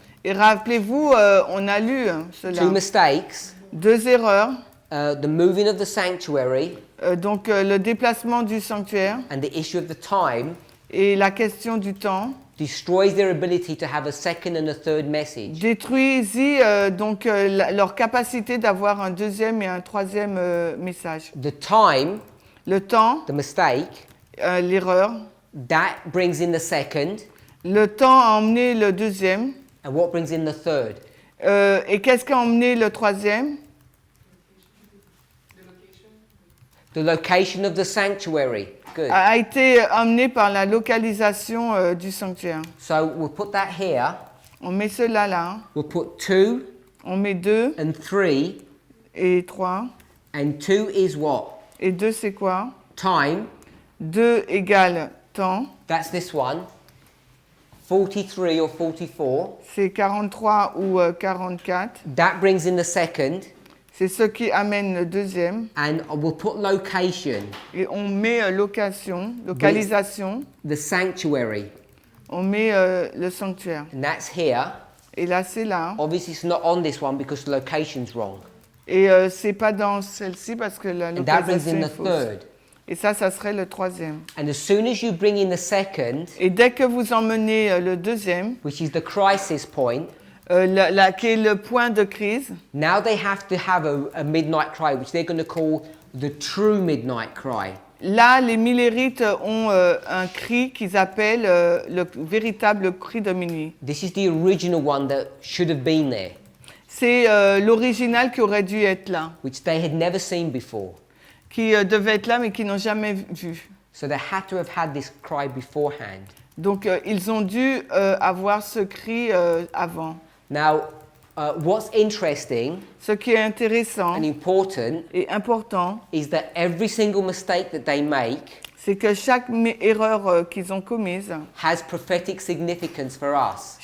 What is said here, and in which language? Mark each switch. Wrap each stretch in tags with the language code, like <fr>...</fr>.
<fr>Et rappelez-vous, on a lu cela.</fr> <en>2 mistakes.</en> <fr>2 erreurs.</fr> <en>The moving of the sanctuary.</en> <fr>Donc le déplacement du sanctuaire.</fr> <en>And the issue of the time.</en> <fr>Et la question du temps.</fr> <en>Destroys their ability to have a second and a third message.</en> <fr>Détruisit donc leur capacité d'avoir un deuxième et un troisième message.</fr> <en>The time.</en> <fr>Le temps.</fr> <en>The mistake.</en> <fr>L'erreur.</fr> <en>That brings in the second.</en> <fr>Le temps a emmené le deuxième.</fr> <en>And what brings in the third?</en> <fr>Et qu'est-ce qui a emmené le troisième?</fr> <en>The location of the sanctuary. Good.</en> <fr>A été amené par la localisation du sanctuaire.</fr> <en>So we'll put that here.</en> <fr>On met cela là.</fr> <en>We'll put 2.</en> <fr>On met 2.</fr> <en>And 3.</en> <fr>Et 3.</fr> <en>And 2 is what?</en> <fr>Et 2 c'est quoi?</fr> <en>Time.</en> <fr>2 égale temps.</fr> <en>That's this one. 43 or 44.</en> <fr>C'est 43 ou 44.</fr> <en>That brings in the second.</en> <fr>C'est ce qui amène le deuxième.</fr> <en>And we'll put location.</en> <fr>Et on met localisation.</fr> <en>The sanctuary.</en> <fr>On met le sanctuaire.</fr> <en>And that's here.</en> <fr>Et là, c'est là.</fr> <en>Obviously, it's not on this one because the location's wrong.</en> <fr>Et c'est pas dans celle-ci parce que la</fr> <en>And that brings</en> <fr>localisation</fr> <en>in</en> <fr>est</fr> <en>the</en> <fr>fausse.</fr> <en>third.</en> <fr>Et ça serait le troisième.</fr> <en>And as soon as you bring in the second,</en> <fr>Et dès que vous emmenez le deuxième,</fr> <en>which is the crisis point,</en> <fr>qui est le point de crise,</fr> <en>now they have to have a midnight cry, which they're going to call the true midnight cry.</en> <fr>là, les millérites ont un cri qu'ils appellent le véritable cri de minuit.</fr> <en>This is the original one that should have been there,</en> <fr>C'est l'original qui aurait dû être là,</fr> <en>which they had never seen before.</en> <fr>qui devait être là mais qui n'ont jamais vu.</fr> <en>So they had to have had this cry beforehand.</en> <fr>Donc, ils ont dû avoir ce cri avant.</fr> <en>Now, what's interesting</en> <fr>Ce qui est intéressant</fr> <en>and important</en> <fr>et important,</fr> <en>is that every single mistake that they make</en> <fr>c'est que chaque erreur qu'ils ont commise,</fr> <en>has prophetic significance for us.</en>